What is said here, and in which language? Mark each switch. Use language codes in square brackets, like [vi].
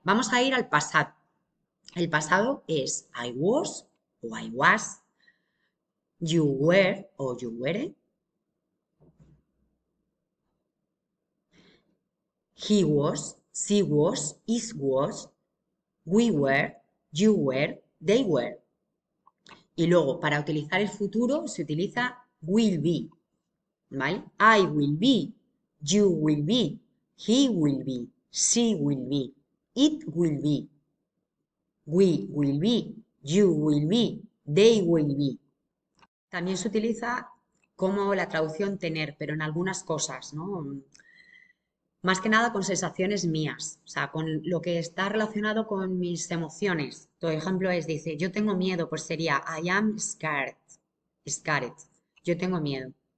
[en] Vamos a ir al pasado. El pasado es I was o I was, you were o you were, he was, she was, it was, we were, you were, they were. [es] Y luego, para utilizar el futuro, se utiliza will be, ¿vale? [en] I will be, you will be, he will be, she will be, it will be, we will be, you will be, they will be. [es] También se utiliza como la traducción tener, pero en algunas cosas, ¿no? Más que nada con sensaciones mías, o sea, con lo que está relacionado con mis emociones. Por ejemplo, dice, yo tengo miedo, pues sería I am scared, scared, yo tengo miedo.